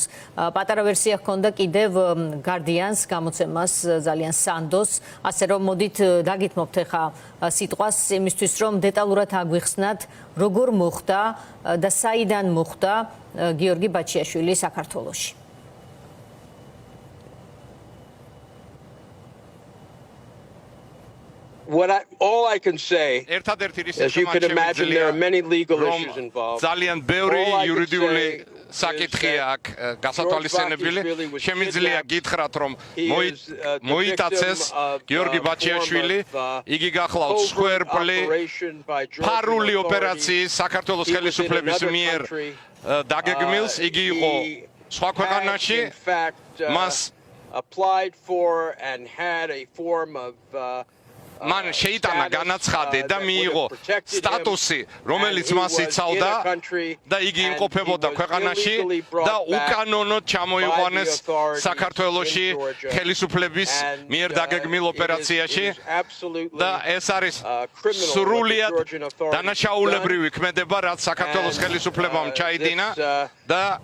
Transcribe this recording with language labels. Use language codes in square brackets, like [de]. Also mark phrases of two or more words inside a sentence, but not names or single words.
[ka] პატარა ვერსია ჰქონდა კიდევ Guardian-ს გამოცემას ძალიან სანდოს, ასე რომ მოდით დაგითმობთ ახლა სიტყვას იმისთვის რომ დეტალურად აგვიხსნათ როგორ მოხდა და საიდან მოხდა გიორგი ბაჩიაშვილი საქართველოში. [en] All I can say, as you can imagine, there are many legal issues involved. [ka] ძალიან ბევრი იურიდიული საკითხია აქ გასათვალისწინებელი. შემიძლია გითხრათ, რომ მოიტაცეს გიორგი ბაჩიაშვილი, იგი გახლავთ სხერფლი ფარული ოპერაციის საქართველოს ხელისუფლების მიერ დაგეგმილს, იგი იყო სხვა ქვეყანაში, მას [en] applied for and had a form of [ka] მან შეიტანა განაცხადი და მიიღო სტატუსი, რომელიც მას იცავდა და იგი იმყოფებოდა ქვეყანაში და უკანონოდ ჩამოიყვანეს საქართველოში ხელისუფლების მიერ დაგეგმილ ოპერაციაში და ეს არის სრულიად დანაშაულებრივი ქმედება, რაც საქართველოს ხელისუფლებამ ჩაიდინა და